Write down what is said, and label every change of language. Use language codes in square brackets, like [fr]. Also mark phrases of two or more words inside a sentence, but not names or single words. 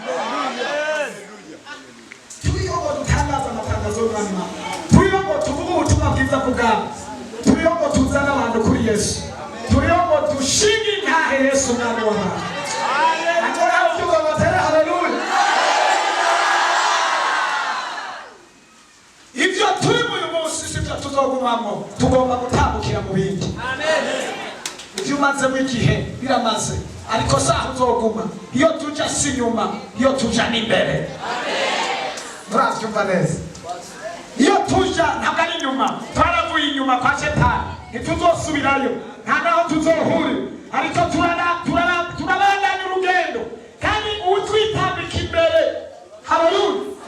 [rw] turiho ngo dutangaze amatangazo y'Umwami Imana turiho ngo tuvuge ubutumwa bwiza bw'Ubwami turiho ngo tuzane abantu kuri Yesu turiho ngo dushinge intahe Yesu Umwami w'abantu akora ubyuka batera haleluya ibyo turi uyu munsi sibyo tuzogumamo tugomba gutambukira mu bindi ibyo umaze igihe biramaze ariko saho uzoguma iyo tuja si nyuma iyo tuja n'imbere murabyumva neza iyo tuja ntabwo ari inyuma twaravuye inyuma kwa Shetani ntituzosubirayo nta naho tuzohure ariko turabandanya urugendo kandi utwitambika imbere haleluya